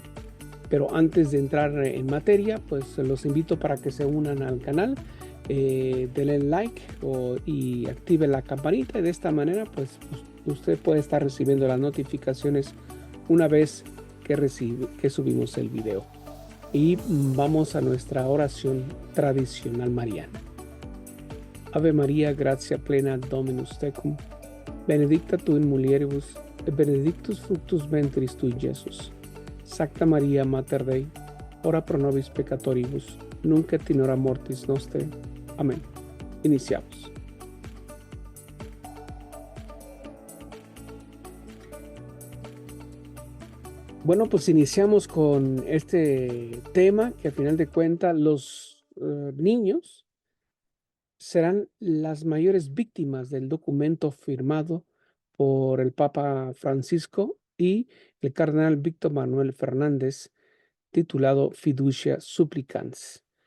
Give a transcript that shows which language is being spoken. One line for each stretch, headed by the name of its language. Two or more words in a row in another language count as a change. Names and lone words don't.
Spanish: Pero antes de entrar en materia, pues los invito para que se unan al canal, denle like y active la campanita, y de esta manera pues usted puede estar recibiendo las notificaciones una vez que subimos el video. Y vamos a nuestra oración tradicional mariana.
Latin: Ave María, gratia plena, Dominus tecum, benedicta tu in mulieribus, et benedictus fructus ventris tui, Iesus. Sacta Maria, Mater Dei, ora pro nobis peccatoribus, nunc et in hora mortis nostre.
Spanish: Amén. Iniciamos. Bueno, pues iniciamos con este tema que al final de cuentas los niños serán las mayores víctimas del documento firmado por el Papa Francisco y el cardenal Víctor Manuel Fernández, titulado Fiducia Supplicans.